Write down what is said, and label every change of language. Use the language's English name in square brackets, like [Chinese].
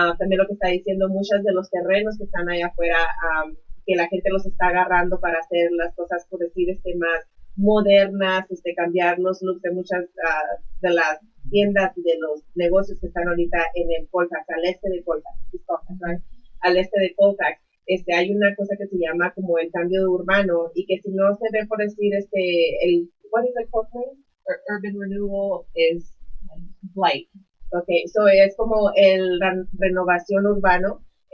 [Spanish] También lo que está diciendo, muchos de los terrenos que están allá afuera, que la gente los está agarrando para hacer las cosas, por decir, más modernas, cambiar los looks de muchas de las tiendas y de los negocios que están ahorita en el Colfax, al este de Colfax, right? Al este de Colfax. Hay una cosa que se llama como el cambio urbano, y que si no se ve, por decir, [English] what is it called? Urban renewal is blight. [Spanish] Okay, so es como el renovación urbano.